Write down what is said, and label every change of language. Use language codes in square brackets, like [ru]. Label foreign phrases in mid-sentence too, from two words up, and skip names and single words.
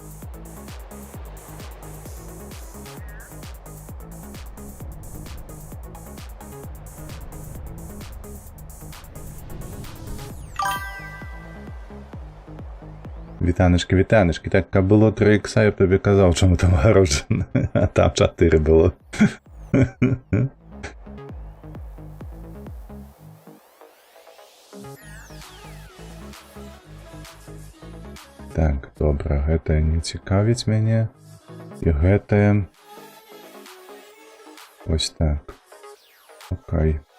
[uk] Вітаночки, вітаночки. Так, каб было 3 ікса, я б тобі казав, чому там огороджено. А там 4 було. Так, добре, [be] гэта не цікавіць мяне. [uk] І гэта... Ось так. Окей.